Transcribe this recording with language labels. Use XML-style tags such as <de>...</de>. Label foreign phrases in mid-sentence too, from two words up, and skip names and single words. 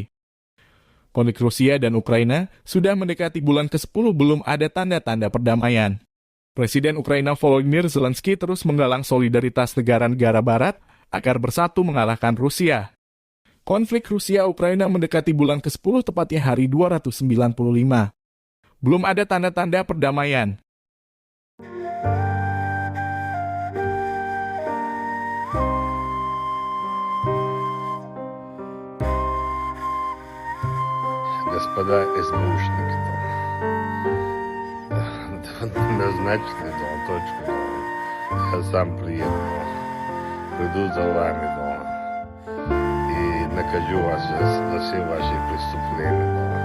<id>Konflik Rusia dan Ukraina sudah mendekati bulan ke-10 belum ada tanda-tanda perdamaian. Presiden Ukraina Volodymyr Zelensky terus menggalang solidaritas negara-negara barat agar bersatu mengalahkan Rusia. Konflik Rusia-Ukraina mendekati bulan ke-10 tepatnya hari 295. Belum ada tanda-tanda perdamaian.</id> <ru>Господа СБУшники, назначили точку, я сам приеду, приду за вами, и накажу вас за все ваши преступления.</ru>